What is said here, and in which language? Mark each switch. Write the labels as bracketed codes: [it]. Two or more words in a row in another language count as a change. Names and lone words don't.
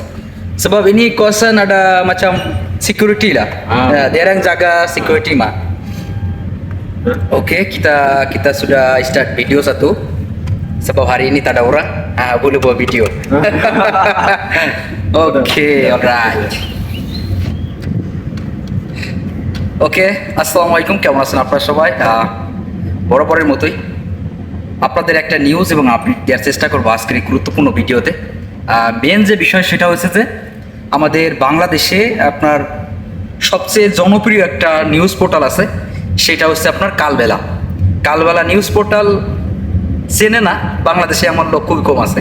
[ms] Sebab ini kawasan ada macam security lah. Dia orang jaga security mah. Okey, kita sudah start video satu. Sebab hari ini tak ada orang, boleh buat video. [en] Okey, alright. [bn] ওকে আসসালামু আলাইকুম, কেমন আছেন আপনারা সবাই? বরাবরের মতোই আপনাদের একটা নিউজ এবং আপডেট দেওয়ার চেষ্টা করবো আজকের এই গুরুত্বপূর্ণ ভিডিওতে। মেন যে বিষয় সেটা হচ্ছে যে আমাদের বাংলাদেশে আপনার সবচেয়ে জনপ্রিয় একটা [en] news portal [bn] আছে, সেটা হচ্ছে আপনার কালবেলা [en] news portal [bn] চেনে না বাংলাদেশে এমন লোক খুবই কম আছে।